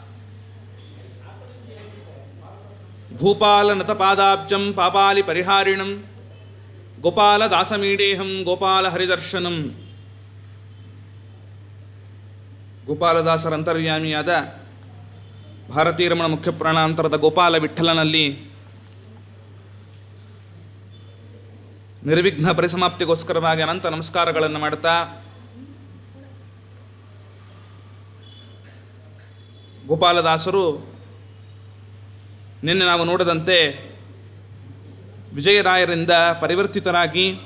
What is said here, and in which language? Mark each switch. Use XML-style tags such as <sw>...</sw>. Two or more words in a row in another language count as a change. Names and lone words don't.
<sa>ಭೂಪಾಲನತಪಾದಾಬ್ಜಂ ಪಾಪಾಲಿ ಪರಿಹಾರಿಣಂ ಗೋಪಾಲದಾಸಮೀಡೇಹಂ ಗೋಪಾಲಹರಿದರ್ಶನಂ.</sa> <kn>ಗೋಪಾಲದಾಸರ ಅಂತರ್ಯಾಮಿಯಾದ ಭಾರತೀರಮಣ ಮುಖ್ಯ ಪ್ರಾಣಾಂತರದ ಗೋಪಾಲ ವಿಠ್ಠಲನಲ್ಲಿ ನಿರ್ವಿಘ್ನ ಪರಿಸಮಾಪ್ತಿಗೋಸ್ಕರವಾಗಿ ಅನಂತ ನಮಸ್ಕಾರಗಳನ್ನು ಮಾಡುತ್ತಾ, ಗೋಪಾಲದಾಸರು ನಿನ್ನೆ ನಾವು ನೋಡದಂತೆ ವಿಜಯರಾಯರಿಂದ ಪರಿವರ್ತಿತರಾಗಿ</kn>